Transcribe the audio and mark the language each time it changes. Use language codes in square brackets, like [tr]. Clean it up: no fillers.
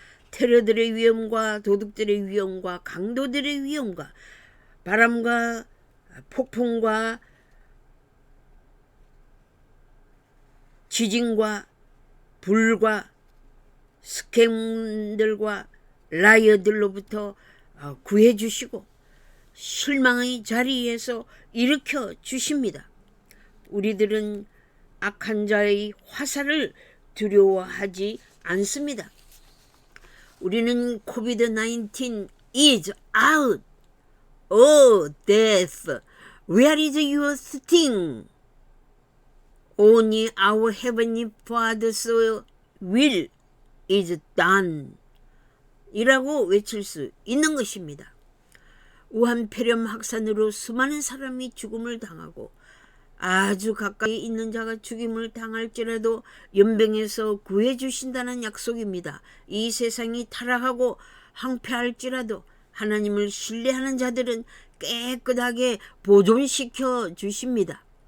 [ko] 테러들의 위험과 도둑들의 위험과 강도들의 위험과 바람과 폭풍과 지진과 불과 스캠들과 라이어들로부터 구해 주시고 실망의 자리에서 일으켜 주십니다. 우리들은 악한 자의 화살을 두려워하지 않습니다. 우리는 [en] COVID-19 is out. Oh, death, where is your sting? Only our heavenly Father's will is done. [ko] 이라고 외칠 수 있는 것입니다. 우한 폐렴 확산으로 수많은 사람이 죽음을 당하고 아주 가까이 있는 자가 죽임을 당할지라도 연병에서 구해주신다는 약속입니다. 이 세상이 타락하고 황폐할지라도 하나님을 신뢰하는 자들은 깨끗하게 보존시켜 주십니다.